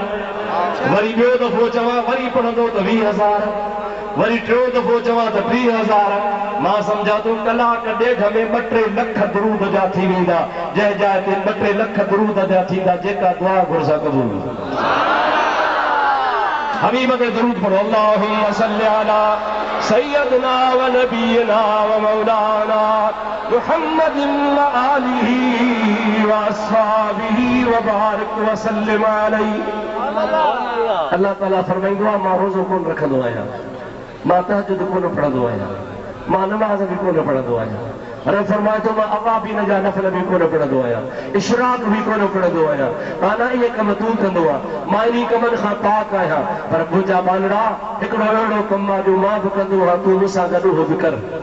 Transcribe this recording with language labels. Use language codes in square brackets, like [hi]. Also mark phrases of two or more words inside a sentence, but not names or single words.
[sd] वरी ॿियो दफ़ो चवां वरी पढ़ंदो त 20,000, वरी टियों दफ़ो चवां त 20,000। मां सम्झां थो कलाक ॾेढ में 2-3 लख दुरूद जा थी वेंदा। जंहिं जाइ ते 2-3 लख दुरूद जा थींदा, जेका दुआ घुरसा क़बूल। हबीब के दुरूद पढ़ो। [ar] اللهم صل على سيدنا ونبينا ومولانا محمد وآله وأصحابه وبارك وسلم عليه. [sd] अल्लाह ताला फरमाईंदो आहे मां रोज़ो कोन रखंदो आहियां, मां तहज्जुद कोन पढ़ंदो आहियां, मां नमाज़ भी कोन पढ़ंदो आहियां। अरे फरमाए थो मां अवाबीन जा नफ़िल भी कोन पढ़ंदो आहियां, इशराक भी कोन पढ़ंदो आहियां। आना इहे कम तूं कंदो आहे, मां इन कमनि खां पाक आहियां। पर मुंहिंजा बानड़ा हिकिड़ो अहिड़ो कमु आहे जो मां बि कंदो आहियां, तूं मूंसां गॾु हो बि कर।